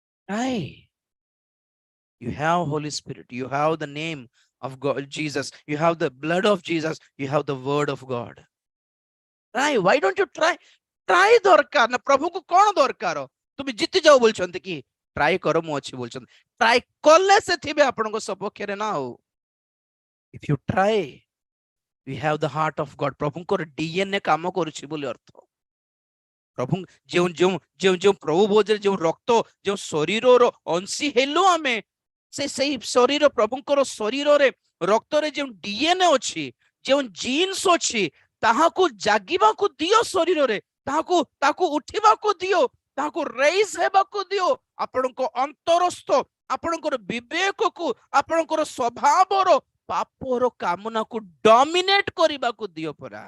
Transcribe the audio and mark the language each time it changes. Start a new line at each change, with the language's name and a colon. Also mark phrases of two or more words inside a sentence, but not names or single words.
English: Try. You have Holy Spirit. You have the name of God, Jesus. You have the blood of Jesus. You have the word of God. Try. Why don't you try?
Odia: Try ଦରକାର ନା ପ୍ରଭୁଙ୍କୁ କଣ ଦରକାର? ତୁମେ ଜିତି ଯାଉ ବୋଲଛନ୍ତି କି? ଟ୍ରାଏ କର ମୁଁ ଅଛି ବୋଲଛନ୍ତି। ଟ୍ରାଏ କଲେ ସେ ଥିବେ ଆପଣଙ୍କ ସପକ୍ଷରେ ନା ଆଉ।
English: If you try, we have the heart of God.
Odia: ପ୍ରଭୁଙ୍କର DNA କାମ କରୁଛି ବୋଲି ଅର୍ଥ। ପ୍ରଭୁ ଯେଉଁ ଯେଉଁ ଯେଉଁ ଯେଉଁ ପ୍ରଭୁ ଭୋଜରେ ଯେଉଁ ରକ୍ତ ଯେଉଁ ଶରୀରର ଅଂଶୀ ହେଲୁ ଆମେ ସେଇ ଶରୀର ପ୍ରଭୁଙ୍କର ଶରୀରରେ ରକ୍ତରେ ଯେଉଁ DNA ଅଛି ଯେଉଁ ଜିନ୍ସ ଅଛି ତାହାକୁ ଜାଗିବାକୁ ଦିଅ ଶରୀରରେ ତାହାକୁ ତାକୁ ଉଠିବାକୁ ଦିଅ ତାହାକୁ ରେଇଜ ହେବାକୁ ଦିଅ ଆପଣଙ୍କ ଅନ୍ତରସ୍ଥ ଆପଣଙ୍କର ବିବେକକୁ ଆପଣଙ୍କର ସ୍ୱଭାବର ପାପର କାମନାକୁ ଡମିନେଟ କରିବାକୁ ଦିଅ ପରା।